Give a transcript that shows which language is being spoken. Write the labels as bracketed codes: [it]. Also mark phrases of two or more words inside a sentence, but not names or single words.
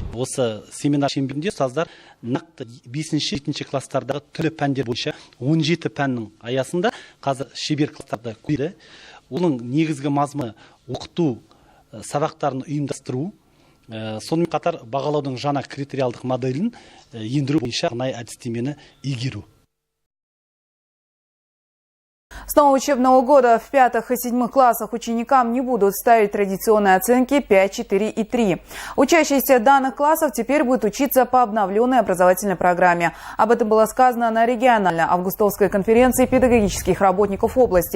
[kk] Осы семинар шеңберінде ұстаздар нақты 5-ші, 7-ші класстардағы түрлі пәндер бойынша 17 пәннің аясында қазір шебер класстарда көйді. Оның негізгі мазмұны оқыту сабақтарын ұйымдастыру, сонымен қатар бағалаудың жаңа критериалдық моделін ендіру бойынша арнайы әдістемені игеру. [ru] С нового учебного года в 5 и 7 классах ученикам не будут ставить традиционные оценки 5, 4 и 3. Учащиеся данных классов теперь будут учиться по обновленной образовательной программе. Об этом было сказано на региональной августовской конференции педагогических работников области.